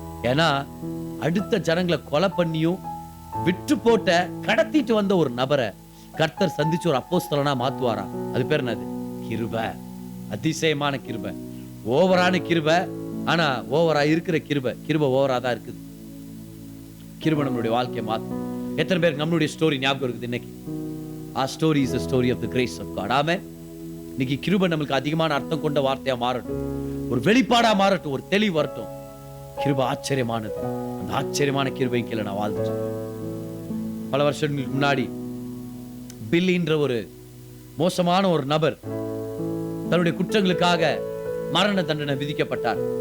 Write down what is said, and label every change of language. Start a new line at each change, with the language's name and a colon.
Tamil: ஏன்னா அடுத்த ஜனங்களை கொலை பண்ணியும் விற்று போட்ட கடத்திட்டு வந்த ஒரு நபரை கர்த்தர் சந்திச்சு ஒரு அப்போஸ்தலனா மாத்துவாரா? அது பேர் என்னது? கிருபை. அதிசயமான கிருபை, ஓவரான கிருபை. ஆனா ஓவரா இருக்கிற கிருபை, கிருபை ஓவரா தான் இருக்குது. கிருபை நம்மளுடைய வாழ்க்கையை மாத்தும். எத்தனை பேருக்கு நம்மளுடைய ஸ்டோரி ஞாபகம் இருக்குது இன்னைக்கு?
English: Our story is the story of the grace of God. Amen.
Tamil: இன்னைக்கு கிருபை நம்மளுக்கு அதிகமான அர்த்தம் கொண்ட வார்த்தையா மாறட்டும், ஒரு வெளிப்பாடா மாறட்டும், ஒரு தெளிவு வரட்டும். கிருபை ஆச்சரியமானது. அந்த ஆச்சரியமான கிருபையின் கீழே நான் வாழ்ந்துட்டேன். பல வருஷங்களுக்கு முன்னாடி பில்லின்ற ஒரு மோசமான ஒரு நபர் தன்னுடைய குற்றங்களுக்காக மரண தண்டனை விதிக்கப்பட்டார்.